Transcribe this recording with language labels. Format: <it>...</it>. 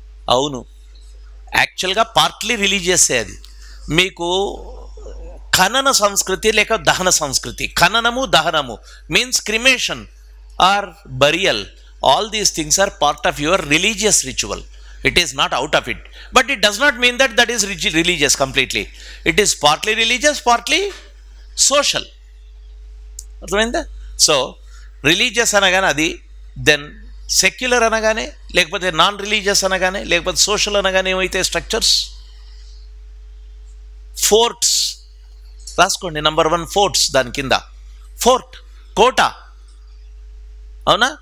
<te>అవును. యాక్చువల్గా పార్ట్లీ రిలీజియస్సే అది. మీకు ఖనన సంస్కృతి లేక దహన సంస్కృతి. ఖననము, దహనము</te> <en>Means cremation or burial. All these things are part of your religious ritual. It is not out of it, but it does not mean that that is religious completely. It is partly religious, partly social.</en> <te>అర్థమైందా? So religious అనగానే అది, then secular అనగానే, లేకపోతే non religious అనగానే, లేకపోతే social అనగానే ఏమైతే structures? Forts రాసుకోండి. Number 1 forts. దాని కింద ఫోర్ట్, కోట. అవునా?</te>